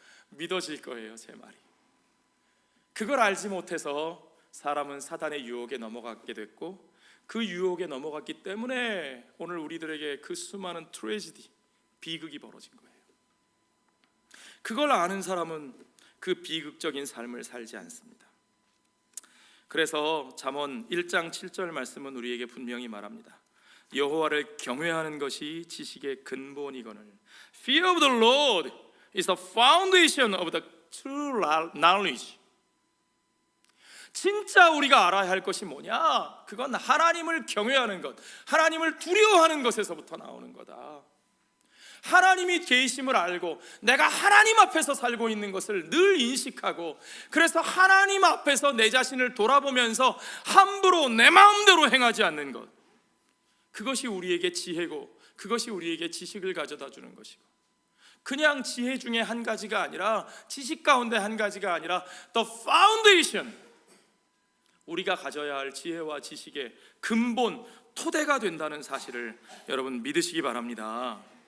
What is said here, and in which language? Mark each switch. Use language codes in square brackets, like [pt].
[ko] 믿어질 거예요, 제 말이. 그걸 알지 못해서 사람은 사단의 유혹에 넘어가게 됐고, 그 유혹에 넘어갔기 때문에 오늘 우리들에게 그 수많은 트래지디, 비극이 벌어진 거예요. 그걸 아는 사람은 그 비극적인 삶을 살지 않습니다. 그래서 잠언 1장 7절 말씀은 우리에게 분명히 말합니다. 여호와를 경외하는 것이 지식의 근본이거늘 [en] Fear of the Lord is the foundation of the true knowledge. [ko] 진짜 우리가 알아야 할 것이 뭐냐? 그건 하나님을 경외하는 것, 하나님을 두려워하는 것에서부터 나오는 거다. 하나님이 계심을 알고 내가 하나님 앞에서 살고 있는 것을 늘 인식하고, 그래서 하나님 앞에서 내 자신을 돌아보면서 함부로 내 마음대로 행하지 않는 것, 그것이 우리에게 지혜고, 그것이 우리에게 지식을 가져다 주는 것이고, 그냥 지혜 중에 한 가지가 아니라, 지식 가운데 한 가지가 아니라 The foundation, 우리가 가져야 할 지혜와 지식의 근본, 토대가 된다는 사실을 여러분 믿으시기 바랍니다.